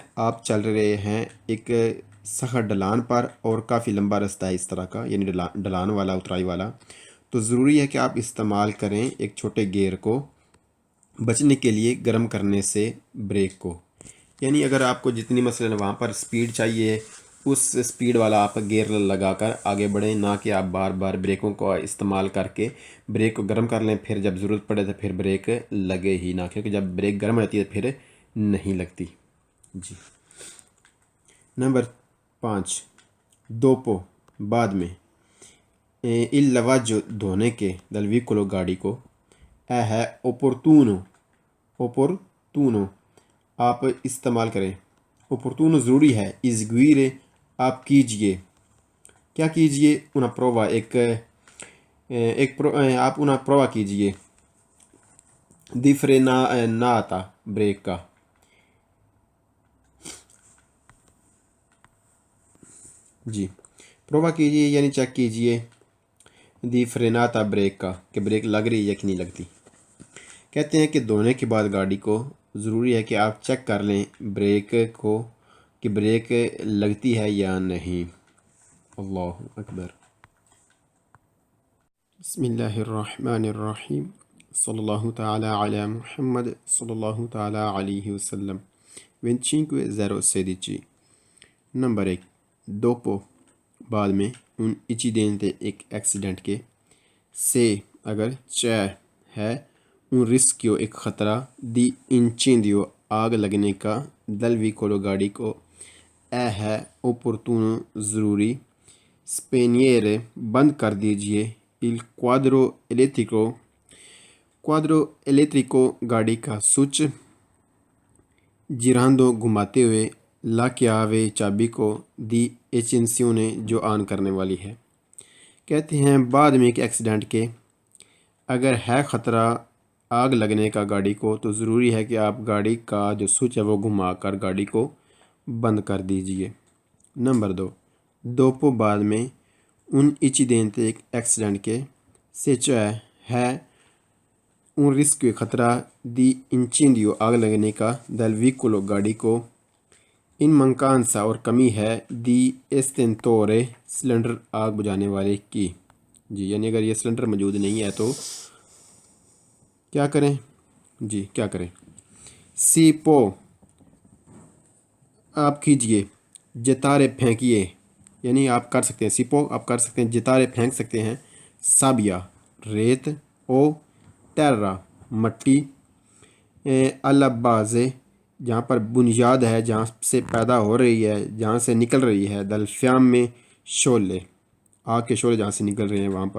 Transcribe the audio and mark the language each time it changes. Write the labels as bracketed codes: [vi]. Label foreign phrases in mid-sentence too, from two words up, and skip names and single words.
[ur] آپ چل رہے ہیں ایک سخت ڈھلان پر اور کافی لمبا رستہ ہے اس طرح کا، یعنی ڈھلان والا اترائی والا، تو ضروری ہے کہ آپ استعمال کریں ایک چھوٹے گیئر کو بچنے کے لیے گرم کرنے سے بریک کو، یعنی اگر آپ کو جتنی مثلا وہاں پر سپیڈ چاہیے اس سپیڈ والا آپ گیئر لگا کر آگے بڑھیں، نہ کہ آپ بار بار بریکوں کو استعمال کر کے بریک کو گرم کر لیں، پھر جب ضرورت پڑے تو پھر بریک لگے ہی نہ، کیونکہ جب بریک گرم رہتی ہے پھر نہیں لگتی۔ جی نمبر 5، دوپو بعد میں، [it] il lavaggio [ur] دھونے کے [it] del veicolo [ur] گاڑی کو، اے ہے opportuno آپ استعمال کریں، opportuno ضروری ہے، eseguire آپ کیجئے، کیا کیجئے، [it] una prova آپ una prova کیجئے di frenata [ur] بریک کا۔ جی پرووا کیجئے یعنی چیک کیجئے [it] di frenata [ur] بریک کا کہ بریک لگ رہی ہے یا کہ نہیں لگتی۔ کہتے ہیں کہ دھونے کے بعد گاڑی کو ضروری ہے کہ آپ چیک کر لیں بریک کو کہ بریک لگتی ہے یا نہیں۔ [ar] اللہ اکبر۔ بسم اللہ الرحمن الرحیم، صلی اللہ تعالی علی محمد صلی اللہ تعالی علیہ وسلم۔ [ur] 25/016۔ نمبر 1، دوپو بعد میں [it] un incidente [ur] ایک ایکسیڈنٹ کے، سے اگر c'è ہے [it] un rischio [ur] ایک خطرہ، [it] di incendio [ur] آگ لگنے کا، [it] del veicolo [ur] گاڑی کو، اے ہے opportuno ضروری، spegnere بند کر دیجئے [it] il quadro [ur] elettrico گاڑی کا سوئچ، girando گھماتے ہوئے، [it] la chiave [ur] چابی کو، [it] di accensione [ur] جو آن کرنے والی ہے۔ کہتے ہیں بعد میں ایک ایکسیڈنٹ کے اگر ہے خطرہ آگ لگنے کا گاڑی کو تو ضروری ہے کہ آپ گاڑی کا جو سوئچ ہے وہ گھما کر گاڑی کو بند کر دیجئے۔ نمبر 2، دوپو بعد میں [it] un incidente accident che se cioè è un rischio [ur] خطرہ [it] di incendio [ur] آگ لگنے کا [it] del veicolo [ur] گاڑی کو [it] in mancanza [ur] اور کمی ہے [it] di estintore [ur] سلنڈر آگ بجھانے والے کی. جی یعنی اگر یہ سلنڈر موجود نہیں ہے تو کیا کریں؟ جی کیا کریں؟ [it] si può [ur] آپ کیجئے، جتارے پھینکیے، یعنی آپ کر سکتے ہیں سپو آپ کر سکتے ہیں، جتارے پھینک سکتے ہیں، سابیا ریت، [it] o terra [ur] مٹی، البازے جہاں پر بنیاد ہے، جہاں سے پیدا ہو رہی ہے، جہاں سے نکل رہی ہے، دلفیام میں شعلے، آگ کے شعلے جہاں سے نکل رہے ہیں وہاں پر.